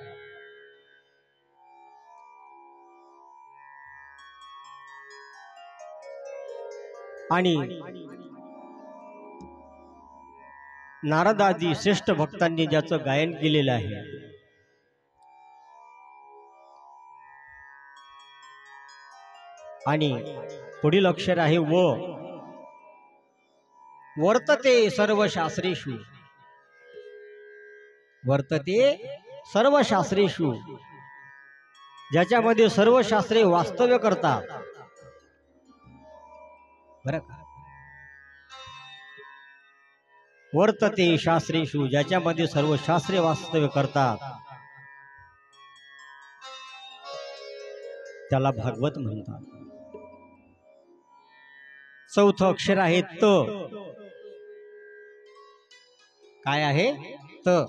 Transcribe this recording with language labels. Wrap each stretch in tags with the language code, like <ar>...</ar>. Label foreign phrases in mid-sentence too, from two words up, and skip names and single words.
<mr>आणि नारदादी श्रेष्ठ भक्तांनी ज्याचं गायन केलेलं आहे, आणि पुढील अक्षर आहे व.</mr> <sa>वर्तते सर्व शास्त्रेषु, वर्तते सर्व शास्त्रेषु,</sa> <mr>ज्याच्यामध्ये सर्व शास्त्रे वास्तव्य करतात. बरं का?</mr> <sa>वर्तते शास्त्रेषु,</sa> <mr>ज्याच्यामध्ये सर्व शास्त्रे वास्तव्य करतात, त्याला भागवत म्हणतात. चौथं अक्षर आहे त. काय आहे? त.</mr>